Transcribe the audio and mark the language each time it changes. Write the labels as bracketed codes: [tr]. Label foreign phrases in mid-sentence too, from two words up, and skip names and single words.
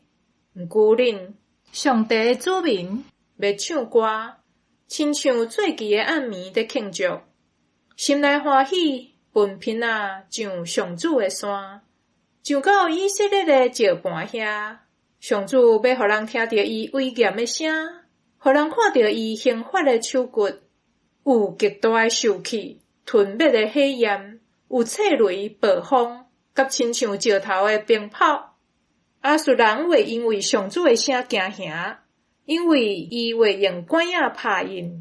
[nan] 毋过恁上帝诶子民要唱歌，亲像做期诶暗暝在庆祝，心内欢喜，分频啊上上主诶山，上到以色列诶石盘遐。上主要互人听到伊威严诶声，互人看到伊刑罚诶手骨，有极大诶受气，吞灭诶火焰，有刺雷暴风，甲亲像石头诶冰炮。亚述人会因为上主诶声惊吓，因为伊会用管仔拍因。